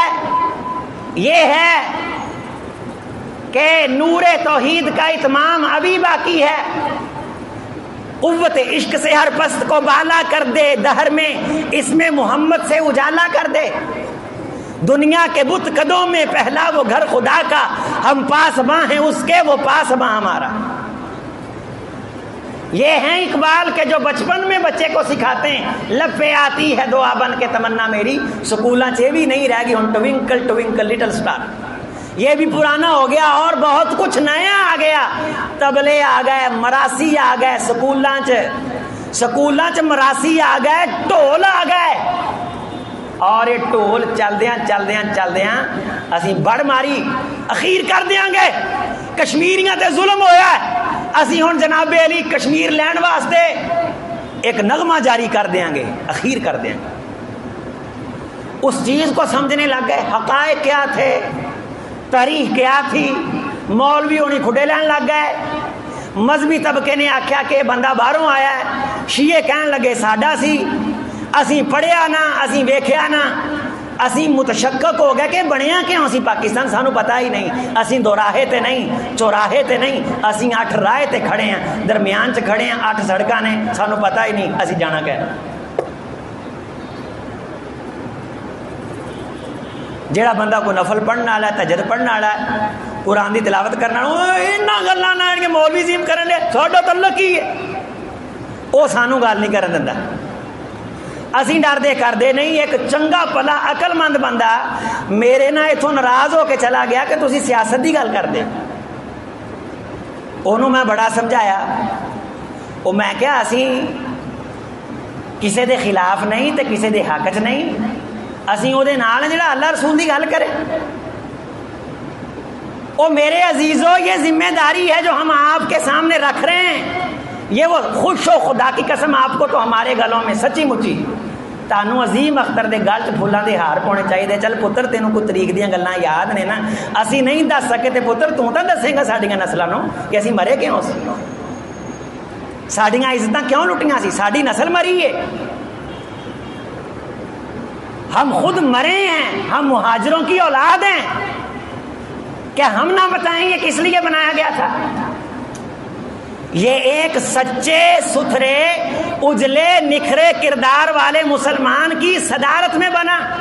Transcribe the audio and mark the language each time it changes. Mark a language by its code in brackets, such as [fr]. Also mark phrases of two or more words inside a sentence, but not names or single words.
[ur] یہ ہے کہ نور توحید کا اتمام ابھی باقی ہے، قوت عشق سے ہر پست کو بالا کر دے، دہر میں اس میں محمد سے اجالا کر دے۔ دنیا کے بت قدوں میں پہلا وہ گھر خدا کا، ہم پاسباں ہیں اس کے وہ پاسباں ہمارا۔ یہ ہیں اقبال کے جو بچپن میں بچے کو سکھاتے ہیں، لب پہ آتی ہے دعا بن کے تمنا میری، [pa] سکولاں چ بھی نہیں رہ گئی ہن [ur] ٹوینکل ٹوینکل لٹل سٹار، یہ بھی پرانا ہو گیا اور بہت کچھ نیا آ گیا۔ [pa] تبلے آ گئے، مراسی آ گئے، سکولاں چ مراسی آ گئے، ڈھول آ گئے، اور یہ ڈھول چلدیاں اسی بڑ ماری اخیر کر دیاں گے۔ کشمیریاں تے ظلم ہویا ہے، اسی ہن جناب علی کشمیر لین واسطے ایک نغمہ جاری کر دیاں گے، اخیر کر دیاں گے۔ [ur] اس چیز کو سمجھنے لگ گئے، حقائق کیا تھے، تاریخ کیا تھی، [pa] مولوی ہونی کھڈے لین لگ گئے۔ مذہبی طبقے نے آکھیا کہ بندہ باہروں آیا ہے، شیعہ کہن لگے ساڈا سی، اسی پڑھیا نہ، اسی ویکھیا نہ، اسی متشکک ہو گئے کہ بنیا کیوں اسی پاکستان، سانو پتہ ہی نہیں، اسی دو راہے تے نہیں، چوراہے تے نہیں، اسی 8 راہے تے کھڑے ہیں، درمیان چ کھڑے ہیں، 8 سڑکاں نے، سانو پتہ ہی نہیں اسی جانا کہ جیڑا بندہ کو نفل پڑھنا والا ہے، تہجد پڑھنا والا ہے، قرآن دی تلاوت کرنا، انہاں گلاں نال کہ مولوی زیم کرن دے، ساڈا تعلق ہی ہے، وہ سانو گل نہیں کرن دیندا۔ اسی ڈردے کردے نہیں۔ ایک چنگا پلا عقل مند بندہ میرے نہ اتوں ناراض ہو کے چلا گیا کہ تسی سیاست دی گل کردے، انہوں میں بڑا سمجھایا، وہ میں کیا اسی کسے دے خلاف نہیں تے کسے دے حق چ نہیں، اسی او دے نال جڑا اللہ رسول دی گل کرے۔ [ur] او میرے عزیزو، یہ ذمہ داری ہے جو ہم آپ کے سامنے رکھ رہے ہیں، یہ وہ خوش ہو خدا کی قسم آپ کو تو ہمارے گلوں میں [pa] سچی مچی تانوں عظیم اختر دے گل چ پھولاں دے ہار پاؤنے چاہیے۔ چل پتر تینوں کوئی طریق دیاں گلاں یاد نے نا، اسی نہیں دس سکے تے پتر تو تاں دسے گا ساڈیاں نسلاں نوں کہ اسی مرے کیوں سی، ساڈیاں عزتاں کیوں لٹیاں سی، ساڈی نسل مری ہے، [ur] ہم خود مرے ہیں، ہم مہاجروں کی اولاد ہیں، کیا ہم نہ بتائیں یہ کس لیے بنایا گیا تھا؟ یہ ایک سچے ستھرے اجلے نکھرے کردار والے مسلمان کی صدارت میں بنا۔